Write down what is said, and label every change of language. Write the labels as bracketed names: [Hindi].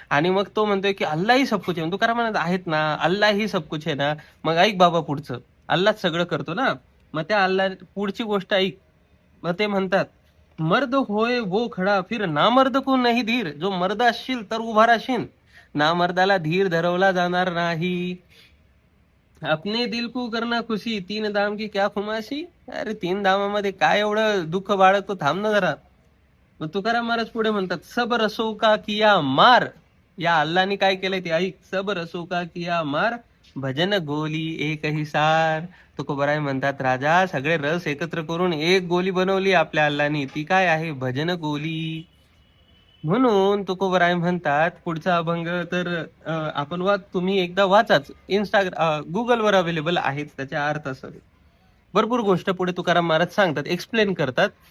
[Marathi] आणि मग तो म्हणतोय की [Hindi] अल्लाह ही सब कुछ [Marathi] आहे. तुकाराम म्हणत आहेत ना, अल्लाह ही सब कुछ आहे ना. मग ऐक बाबा पुढचं, अल्लाह सगळं करतो ना. मग त्या अल्लाह पुढची गोष्ट ऐक. [Hindi] मग ते म्हणतात, मर्द होय वो खडा, फिर नामर्द को नाही धीर. [Marathi] जो मर्द असशील तर उभा राहशील, नामर्दाला धीर धरवला जाणार नाही. [Hindi] अपने दिल को करना खुशी, तीन दाम की क्या खुमाशी. [Marathi] अरे तीन दामामध्ये काय एवढं दुःख बाळगतो, थांब ना जरा. मग तुकाराम महाराज पुढे म्हणतात, [Hindi] सब रसो का किया मार. [Marathi] या अल्लाने काय केलंय ते ऐक. [Hindi] सब रसो का किया मार, भजन गोली एक ही सार. [Marathi] तुकोबराय म्हणतात, राजा सगळे रस एकत्र करून एक गोली बनवली आपल्या अल्लानी, ती काय आहे? भजन गोली. म्हणून तुकोबराय म्हणतात पुढचा अभंग तर आपण तुम्ही एकदा वाचाच. गुगलवर अवेलेबल आहेत त्याचे अर्थ असं. भरपूर गोष्ट पुढे तुकाराम महाराज सांगतात, एक्सप्लेन करतात.